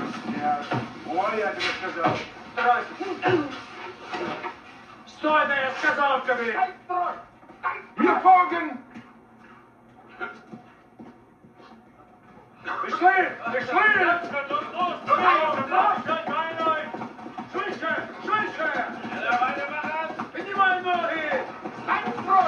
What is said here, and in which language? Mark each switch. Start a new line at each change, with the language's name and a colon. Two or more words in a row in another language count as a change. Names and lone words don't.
Russian: Ой, я тебе сказал. Стой! Стой, да я сказал тебе! Стой!
German: Wir folgen!
Russian: Пришли! Пришли!
Ukrainian: Швидше! Швидше!
Russian: Поднимай ноги! Стань в строй!